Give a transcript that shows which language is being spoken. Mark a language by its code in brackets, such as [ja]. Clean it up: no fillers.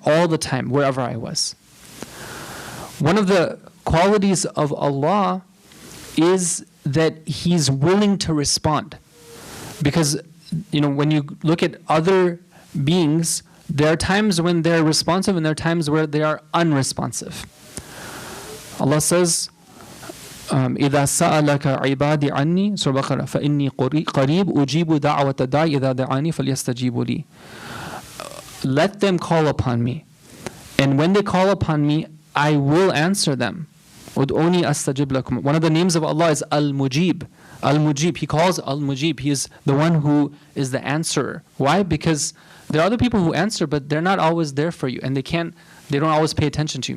[en] All the time, wherever I was. One of the qualities of Allah is that He's willing to respond. Because, when you look at other beings, there are times when they're responsive and there are times where they are unresponsive. Allah says, [ar] إِذَا سَأَلَكَ عِبَادِ عَنِّي Surah Baqarah فَإِنِّي قَرِيبٌ أُجِيبُ دَعْوَةَ الدَّاعِ إِذَا دَعَانِي فَلْيَسْتَجِيبُوا لِي. [en] Let them call upon me. And when they call upon me, I will answer them. [ar] Ud'uni astajib lakum. [en] One of the names of Allah is Al-Mujib. Al-Mujib. He calls Al-Mujib. He is the one who is the answerer. Why? Because there are other people who answer, but they're not always there for you, and they don't always pay attention to you.